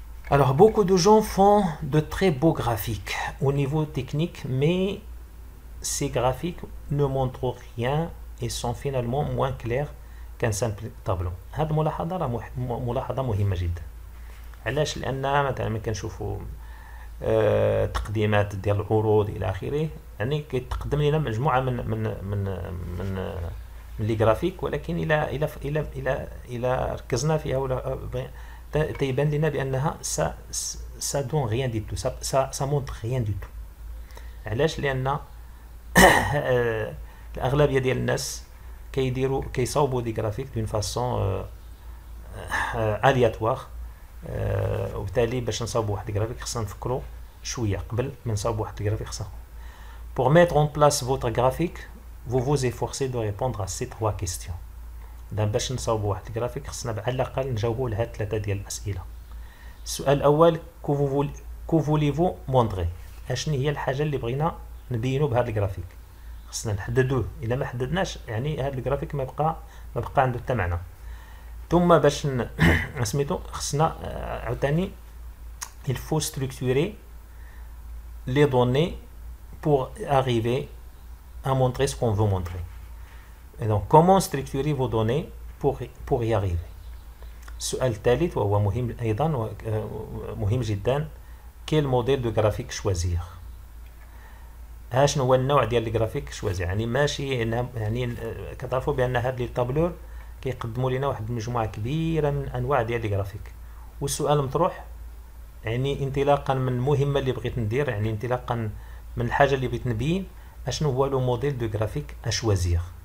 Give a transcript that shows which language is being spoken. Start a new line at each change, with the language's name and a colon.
French: Alors beaucoup de gens font de très beaux graphiques au niveau technique, mais ces graphiques ne montrent rien et sont finalement moins clairs
Arabic: كان سامبل طابلو. هذه الملاحظه راه ملاحظه مهمه جدا. علاش؟ لان مثلا ملي كنشوفوا تقديمات ديال العروض الى اخره، يعني كيتقدم لنا مجموعه من لي غرافيك، ولكن الى ركزنا فيها ولا تيبان لنا بانها سا دون غيان دي تو، سا مونتر غيان دي تو. علاش؟ لان الاغلبيه ديال الناس كيصاوبوا دي غرافيك دون فاسون الياتوار، وبالتالي باش نصاوبوا واحد الغرافيك خصنا نفكروا شويه قبل ما نصاوبوا واحد الغرافيك.
French: خصنا pour mettre en place votre graphique vous vous efforcez de répondre à ces trois questions.
Arabic: باش نصاوبوا واحد الغرافيك خصنا على الاقل نجاوبوا لهاد ثلاثه ديال الاسئله. السؤال الاول كو فوليفو موندري، اشني هي الحاجه اللي بغينا نبينوا بهذا الجرافيك. خصنا نحددوه، الا ما حددناش يعني هذا الجرافيك ما بقى عنده حتى معنى.
French: ثم باش سميتو خصنا عاوتاني il faut structurer les données pour arriver à montrer ce qu'on veut montrer. Et donc comment structurer vos données pour y arriver.
Arabic: السؤال الثالث وهو مهم ايضا مهم جدا، quel modèle de graphique choisir. شنو هو النوع ديال الجرافيك شوازير. يعني ماشي يعني كتعرفوا بان هاد لي طابلور كيقدموا لنا واحد المجموعه كبيره من انواع ديال الجرافيك، والسؤال مطروح يعني انطلاقا من المهمه اللي بغيت ندير، يعني انطلاقا من الحاجه اللي بغيت نبين اشنو هو لو موديل دو جرافيك اشوازير.